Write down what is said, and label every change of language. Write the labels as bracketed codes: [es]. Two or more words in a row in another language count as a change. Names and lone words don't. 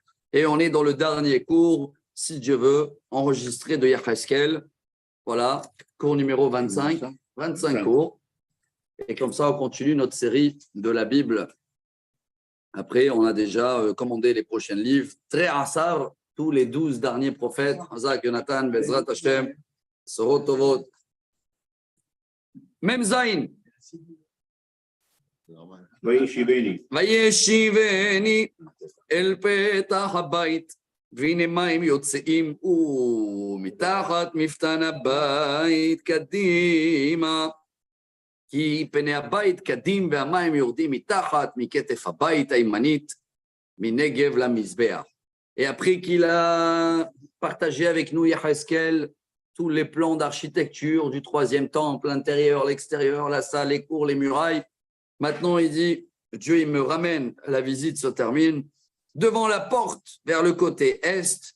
[fr] Et on est dans le dernier cours, si Dieu veut, enregistré de Yecheskel. Voilà, cours numéro 25. 25 cours. Et comme ça, on continue notre série de la Bible. Après, on a déjà commandé les prochains livres. [he] תרי עשר, [fr] tous les 12 derniers prophètes. [he] חזק, יונתן, בעזרת השם, בשורות טובות. מם זין. וישיבני אל פתח הבית. והנה מים יוצאים ומתחת מפתן הבית קדימה. כי פני הבית קדים והמים יורדים מתחת מכתף הבית הימנית מנגב למזבח. [fr] Et après qu'il a partagé avec nous Yecheskel tous les plans d'architecture du troisième temple, l'intérieur, l'extérieur, la salle, les cours, les murailles, maintenant il dit, Dieu il me ramène, la visite se termine, devant la porte vers le côté est,